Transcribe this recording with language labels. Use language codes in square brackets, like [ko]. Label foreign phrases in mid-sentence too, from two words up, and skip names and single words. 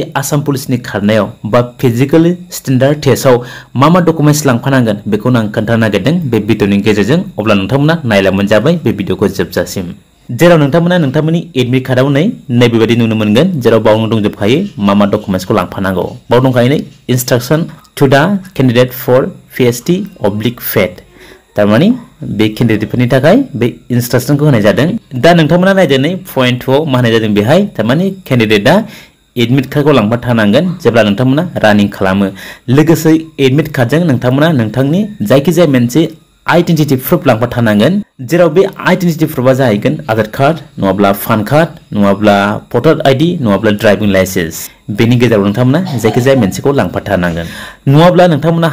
[brx] आसाम पुलिसनि खारनायाव बा [en] physical standard test [brx] मा डकुमेन्ट्स लांफानांगोन बेखौ आं खोन्थानो नागिरदों बे भिडियोनि गेजेरजों अब्ला नोंथांमोना नायलांबानो जाबाय बे भिडियोखौ जोबजासिम जेराव नोंथांमोना नोंथांमोननि [en] admit card [brx] नैबेबायदि नुनो मोनगोन जेराव बावनो दंजोबखायो मा डकुमेन्ट्सखौ लांफानांगौ बाव दंखायो नै [en] instruction to the candidate for PST/FET [brx] तारमाने बे कैंडिडेटफोरनि थाखाय बे इंस्ट्रक्शनखौ होनाय जादों दा नोंथांमोना नायदो नै पॉइंट 2 मा होनाय जादों बेहाय तारमाने कैंडिडेटआ [en] admit card [brx] लांफाथारनांगोन जेब्ला नोंथांमोना रानिं खालामो लोगोसे [en] admit card [brx] नोंथांमोना नोंथांनि जायखिजाया मोनसे [en] identity proof [brx] लांफाथारनांगोन जेराव बे [en] identity proof [brx] जाहैगोन [en] Aadhaar card [brx] नङाब्ला [en] PAN card [brx] नङाब्ला [en] voter ID [brx] नङाब्ला [en] driving license [brx] बेनि गेजेराव नोंथांमोना जायखिजाया मोनसेखौ लांफाथारनांगोन नङाब्ला नोंथांमोना